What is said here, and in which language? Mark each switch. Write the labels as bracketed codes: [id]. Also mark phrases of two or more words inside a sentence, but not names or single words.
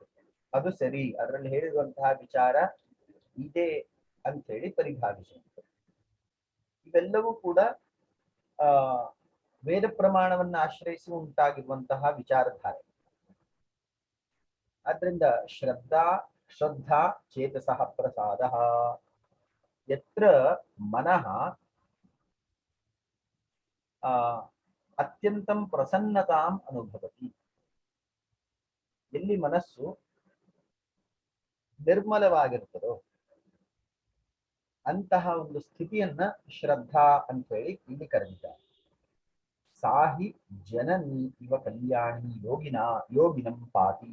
[kn] ಅದು ಸರಿ, ಅದರಲ್ಲಿ ಹೇಳಿರುವಂತಹ ವಿಚಾರ ಇದೆ ಅಂತ ಹೇಳಿ ಪರಿಭಾವಿಸುವಂಥದ್ದು. ಇವೆಲ್ಲವೂ ಕೂಡ ಆ ವೇದ ಪ್ರಮಾಣವನ್ನ ಆಶ್ರಯಿಸಿ ಉಂಟಾಗಿರುವಂತಹ ವಿಚಾರಧಾರೆ. [sa] ಆದ್ರಿಂದ ಶ್ರದ್ಧಾ ಚೇತಸಃ ಪ್ರಸಾದ ಯತ್ರ ಮನಃ ಅತ್ಯಂತಂ ಪ್ರಸನ್ನತಾಂ ಅನುಭವತಿ. [kn] ಎಲ್ಲಿ ಮನಸ್ಸು ನಿರ್ಮಲವಾಗಿರ್ತದೋ ಅಂತಹ ಒಂದು ಸ್ಥಿತಿಯನ್ನ ಶ್ರದ್ಧಾ ಅಂತ ಹೇಳಿ ಇಲ್ಲಿ ಕರೆದಿದ್ದಾರೆ. [sa] ಸಾಹಿ ಜನನಿ ಇವ ಕಲ್ಯಾಣಿ ಯೋಗಿನಂ ಪಾತಿ.